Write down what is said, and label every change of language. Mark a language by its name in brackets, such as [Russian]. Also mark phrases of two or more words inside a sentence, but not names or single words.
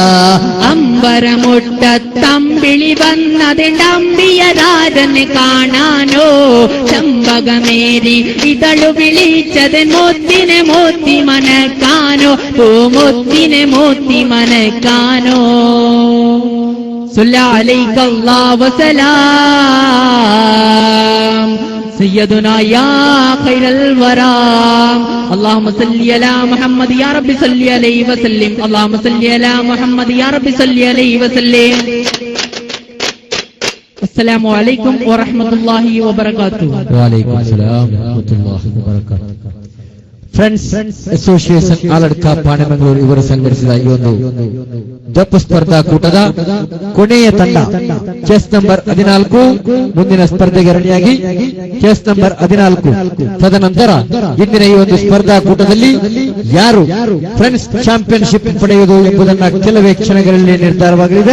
[Malayalam] അമ്പരമുട്ടത്തമ്പിളി വന്നതിണ്ടമ്പിയരാജന് കാണാനോ ചമ്പകമേരി ഇതളു വിളിച്ചത് മോത്തിനെ മോത്തി മനക്കാനോ പൂമൊത്തിനെ മോത്തി മനക്കാനോ. [Arabic] صلى الله عليه وسلم سيدنا يا خير الورى اللهم صل على محمد يا رب صل عليه وسلم اللهم صل على محمد يا رب صل عليه وسلم. السلام عليكم ورحمة الله وبركاته. وعليكم السلام ورحمة الله وبركاته. [Kannada] ಫ್ರೆಂಡ್ಸ್ ಅಸೋಸಿಯೇಷನ್ ಆಲಡ್ಕ ಪಾಣೆಮಂಗಳೂರು ಇವರು ಸಂಘಟಿಸಿದ ಈ ಒಂದು ಜಪ್ ಸ್ಪರ್ಧಾ ಕೂಟದ ಕೊನೆಯ ತಂಡ [English] chest number [Kannada] 14 ಮುಂದಿನ ಸ್ಪರ್ಧೆಗೆ ರೆಡಿಯಾಗಿ [English] chest number [Kannada] 14. ತದನಂತರ ಇಂದಿನ ಈ ಒಂದು ಸ್ಪರ್ಧಾ ಕೂಟದಲ್ಲಿ ಯಾರು ಫ್ರೆಂಡ್ಸ್ ಚಾಂಪಿಯನ್ಶಿಪ್ ಪಡೆಯುವುದು ಎಂಬುದನ್ನ ಕೆಲವೇ ಕ್ಷಣಗಳಲ್ಲಿ ನಿರ್ಧಾರವಾಗಲಿದೆ.